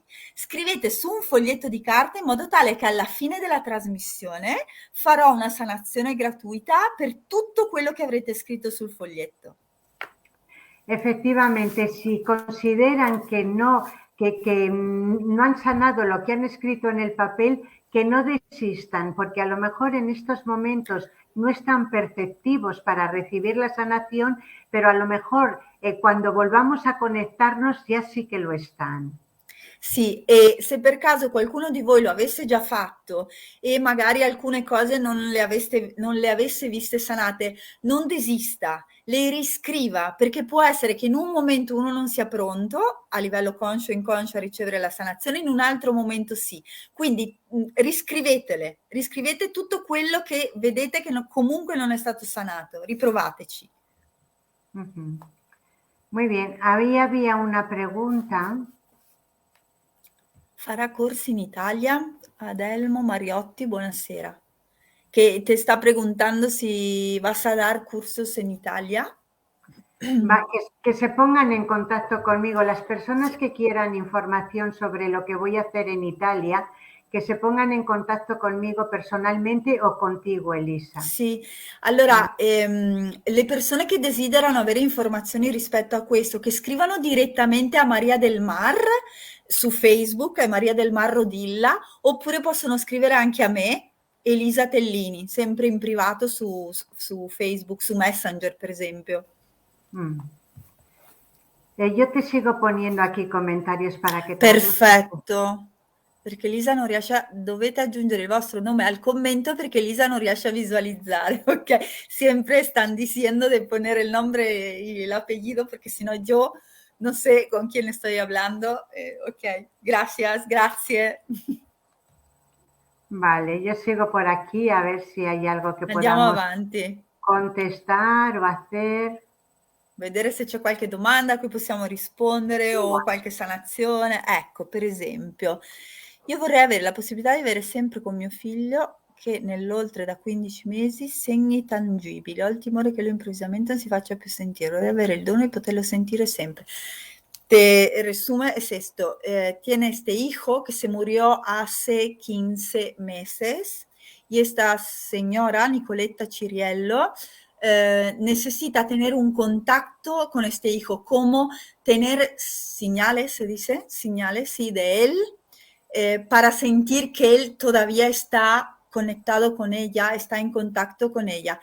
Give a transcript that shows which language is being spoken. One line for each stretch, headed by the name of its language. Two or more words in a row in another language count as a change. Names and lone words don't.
Italian: Scrivete su un foglietto di carta in modo tale che alla fine della trasmissione farò una sanazione gratuita per tutto quello che avrete scritto sul foglietto.
Spanish: Efectivamente, si consideran que no han sanado lo que han escrito en el papel, que no desistan, porque a lo mejor en estos momentos no están perceptivos para recibir la sanación, pero a lo mejor cuando volvamos a conectarnos ya sí que lo están.
Italian: Sì, e se per caso qualcuno di voi lo avesse già fatto e magari alcune cose non le avesse viste sanate, non desista, le riscriva, perché può essere che in un momento uno non sia pronto a livello conscio e inconscio a ricevere la sanazione, in un altro momento sì. Quindi riscrivetele, riscrivete tutto quello che vedete che comunque non è stato sanato, riprovateci. Uh-huh.
Spanish: Muy bien, ahí había una pregunta.
Italian: Farà corsi in Italia? Adelmo Mariotti, buonasera.
Spanish: Que te está preguntando si vas a dar cursos en Italia. Que se pongan en contacto conmigo. Las personas que quieran información sobre lo que voy a hacer en Italia, que se pongan
Italian: in contatto
Spanish: conmigo personalmente o contigo, Elisa.
Italian: Sì, allora le persone che desiderano avere informazioni rispetto a questo, che scrivano direttamente a Maria del Mar su Facebook, è Maria del Mar Rodilla, oppure possono scrivere anche a me, Elisa Tellini, sempre in privato su Facebook, su Messenger per esempio.
Spanish: Io ti sigo poniendo aquí comentarios para che...
Italian: Perfetto. Perché Lisa non riesce a... Dovete aggiungere il vostro nome al commento perché Lisa non riesce a visualizzare, ok?
Spanish: Siempre están diciendo de poner el nombre y el apellido porque si no yo no sé con quién estoy hablando. Ok, gracias, grazie. Vale, yo sigo por aquí a ver si hay algo che
Italian: Andiamo
Spanish: podamos
Italian: avanti.
Spanish: contestar o hacer.
Italian: Vedere se c'è qualche domanda a cui possiamo rispondere o qualche sanazione. Ecco, per esempio, io vorrei avere la possibilità di avere sempre con mio figlio che nell'oltre da 15 mesi segni tangibili. Ho il timore che lui improvvisamente non si faccia più sentire. Vorrei avere il dono di poterlo sentire sempre.
Spanish: Te resume es esto. Tiene este hijo que se murió hace 15 meses y esta señora, Nicoletta Ciriello, necesita tener un contacto con este hijo, como tener señales, se dice, señales, sí, de él, para sentir que él todavía está conectado con ella, está en contacto con ella.